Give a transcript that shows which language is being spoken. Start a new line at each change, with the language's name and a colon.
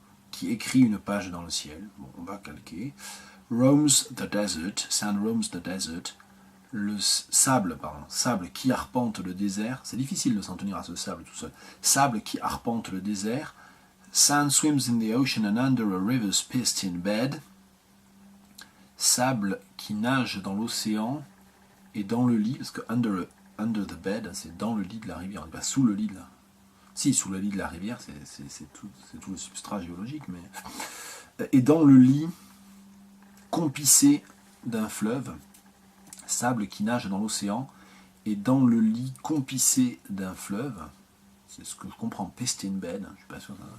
French: Qui écrit une page dans le ciel. Bon, on va calquer.
English: Roams the desert, sand roams the desert.
French: Le sable qui arpente le désert. C'est difficile de s'en tenir à ce sable tout seul. Sable qui arpente le désert.
English: Sand swims in the ocean and under a river's piston bed.
French: Sable qui nage dans l'océan et dans le lit, parce que
English: under the bed,
French: c'est dans le lit de la rivière, on n'est pas sous le lit de la. Si, sous le lit de la rivière, c'est tout le substrat géologique, mais. Et dans le lit compissé d'un fleuve, sable qui nage dans l'océan, et dans le lit compissé d'un fleuve, c'est ce que je comprends,
English: piston bed,
French: je suis pas sûr.